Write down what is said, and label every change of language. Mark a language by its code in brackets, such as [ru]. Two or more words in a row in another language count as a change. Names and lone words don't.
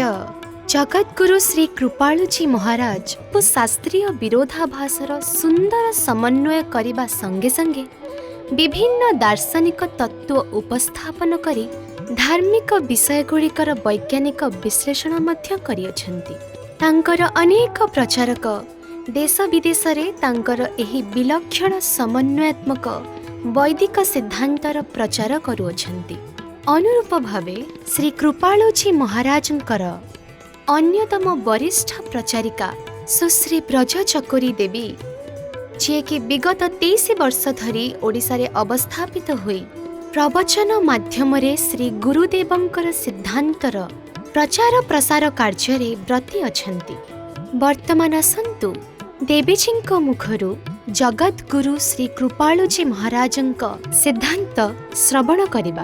[or] ଜଗଦ୍ଗୁରୁ ଶ୍ରୀ କୃପାଳୁଜୀ ମହାରାଜ କୁ ଶାସ୍ତ୍ରୀୟ ବିରୋଧାଭାସର ସୁନ୍ଦର ସମନ୍ୱୟ କରିବା ସଙ୍ଗେ ସଙ୍ଗେ ବିଭିନ୍ନ ଦାର୍ଶନିକ ତତ୍ତ୍ୱ ଉପସ୍ଥାପନ କରି ଧାର୍ମିକ ବିଷୟଗୁଡ଼ିକର ବୈଜ୍ଞାନିକ ବିଶ୍ଳେଷଣ ମଧ୍ୟ କରିଅଛନ୍ତି। ତାଙ୍କର ଅନେକ ପ୍ରଚାରକ ଦେଶ ବିଦେଶ ରେ ତାଙ୍କର ଏହି ବିଲକ୍ଷଣ ସମନ୍ୱୟାତ୍ମକ ବୈଦିକ ସିଦ୍ଧାନ୍ତର ପ୍ରଚାର କରୁଅଛନ୍ତି। ଅନୁରୂପ ଭାବେ ଶ୍ରୀ କୃପାଳୁଜୀ ମହାରାଜଙ୍କର ଅନ୍ୟତମ ବରିଷ୍ଠ ପ୍ରଚାରିକା ସୁଶ୍ରୀ ବ୍ରଜ ଚକୋରୀ ଦେବୀ ଯେ କି ବିଗତ 23 ବର୍ଷ ଧରି ଓଡ଼ିଶାରେ ଅବସ୍ଥାପିତ ହୋଇ ପ୍ରବଚନ ମାଧ୍ୟମ ରେ ଶ୍ରୀ ଗୁରୁଦେବଙ୍କର ସିଦ୍ଧାନ୍ତର ପ୍ରଚାର ପ୍ରସାର କାର୍ଯ୍ୟ ରେ ବ୍ରତୀ ଅଛନ୍ତି। ବର୍ତ୍ତମାନ ଆସନ୍ତୁ ଦେବୀଜୀଙ୍କ ମୁଖରୁ ଜଗଦ୍ଗୁରୁ ଶ୍ରୀ କୃପାଳୁଜୀ ମହାରାଜଙ୍କ ସିଦ୍ଧାନ୍ତ ଶ୍ରବଣ କରିବା।